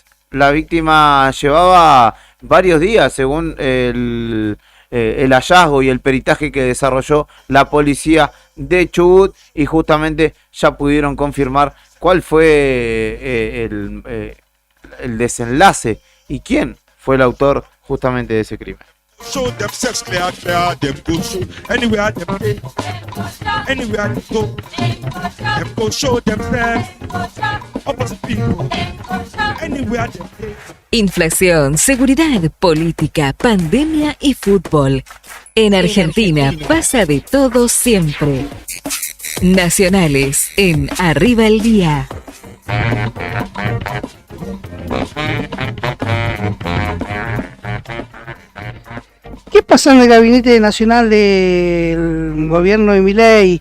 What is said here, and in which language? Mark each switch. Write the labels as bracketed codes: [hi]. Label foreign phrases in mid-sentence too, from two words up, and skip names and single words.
[es] La víctima llevaba varios días, según el hallazgo y el peritaje que desarrolló la policía de Chubut, y justamente ya pudieron confirmar cuál fue el desenlace y quién fue el autor justamente de ese crimen. [jam] Show themselves clear, clear, them go show. Anywhere them go, anywhere them go, them go show themselves. Opposite people, anywhere them go. [es] Inflación, seguridad, política, pandemia y fútbol. En Argentina pasa de todo siempre. Nacionales en Arriba el Día. ¿Qué pasa en el gabinete nacional del gobierno de Milei?